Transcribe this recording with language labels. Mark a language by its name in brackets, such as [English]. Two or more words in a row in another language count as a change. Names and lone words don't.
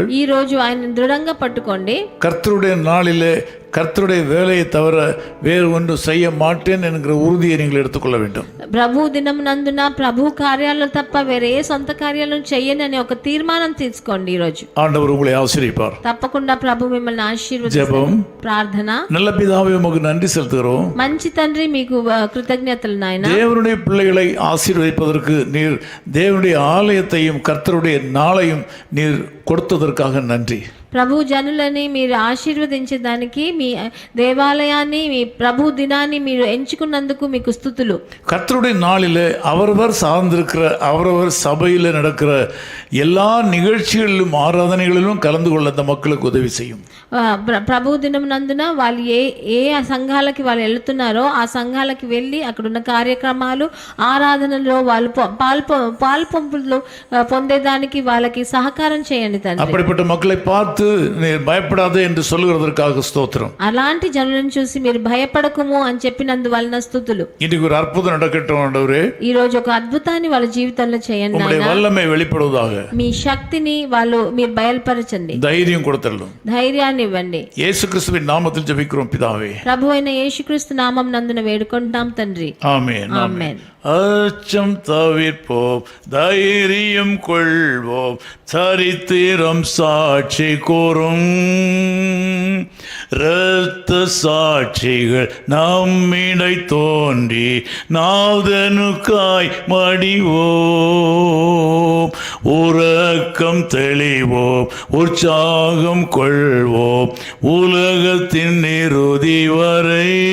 [Telugu] ఈ రోజు ఆయన దృఢంగా పట్టుకోండి. [Tamil] கர்த்தருடைய நாளிலே கர்த்தருடைய வேலையை தவிர வேறு ஒன்று செய்ய மாட்டேன் என்கிற உறுதியை நீங்கள் எடுத்துக்கொள்ள வேண்டும். [Telugu] ప్రభు దినమునందున ప్రభు కార్యాలు తప్ప వేరే ఏ సొంత కార్యాలను చేయనని ఒక తీర్మానం తీసుకోండి. ఈ రోజు [Tamil] ஆண்டவர் உங்களை ஆசீர்வதிப்பார். [Telugu] తప్పకుండా ప్రభు మిమ్మల్ని ఆశీర్వదిస్తాడు. [Tamil] ஜெபம். [Telugu] ప్రార్థన. [Tamil] நல்ல பிதாவே உமக்கு நன்றி செலுத்துகிறோம். [Telugu] మంచి తండ్రి మీకు కృతజ్ఞతలు నాయన. [Tamil] தேவனுடைய பிள்ளைகளை ஆசீர்வதிப்பதற்கு நீர் தேவனுடைய ஆலயத்தையும் கர்த்தருடைய நாளையும் நீர் கொடுத்ததற்காக நன்றி. [Telugu] ప్రభు జనులని మీరు ఆశీర్వదించడానికి మీ దేవాలయాన్ని మీ ప్రభు దినాన్ని మీరు ఎంచుకున్నందుకు మీకు స్తుతులు. [Tamil] கர்த்தருடைய நாளிலே அவரவர் சார்ந்திருக்கிற அவரவர் சபையில் நடக்கிற எல்லா நிகழ்ச்சிகளிலும் ஆராதனைகளிலும் கலந்து கொள்ள அந்த மக்களுக்கு உதவி செய்யும். [Telugu] ప్రభు దినమునందున వాళ్ళు ఏ సంఘాలకి వాళ్ళు వెళ్తున్నారో ఆ సంఘాలకి వెళ్ళి అక్కడున్న కార్యక్రమాలు ఆరాధనలో వాళ్ళు పాల్పొంపులు పొందేదానికి వాళ్ళకి సహకారం చేయండి తండ్రి. [Tamil] அப்படிப்பட்ட மக்களை பார்த்து நீர் பயப்படாதே என்று சொல்லுகிறதற்காக ஸ்தோத்திரம். [Telugu] అలాంటి జనులను చూసి మీరు భయపడకము అని చెప్పినందువలన స్తుతులు. [Tamil] இன்னைக்கு ஒரு அற்புதம் நடக்கட்டும் ஆண்டவரே. [Telugu] ఈ రోజు ఒక అద్భుతాన్ని వాళ్ళ జీవితంలో చేయండి. [Tamil] உம்முடைய வல்லமை வெளிப்படுவதாக. [Telugu] మీ శక్తిని మీరు బయలుపరచండి. [Tamil] தைரியம் கொடுத்தல்லும். [Telugu] ధైర్యాన్ని ఇవ్వండి. [Tamil] இயேசு கிறிஸ்துவின் நாமத்தில் ஜெபிக்கிறோம் பிதாவே. [Telugu] ప్రభు అయిన యేసుక్రీస్తు నామం నందున వేడుకుంటాం తండ్రి. [Tamil] ஆமென். [Telugu] ఆమేన్. [Tamil] அச்சம் தவிர்ப்போம், தைரியம் கொள்வோம், சரித்திரம் சாட்சி கூறும், இரத்த சாட்சிகள் நம்மிடை தோன்றி நாதனுக்காய் மடிவோம், உறக்கம் தெளிவோம், உற்சாகம் கொள்வோம், உலகத்தின் இறுதி வரை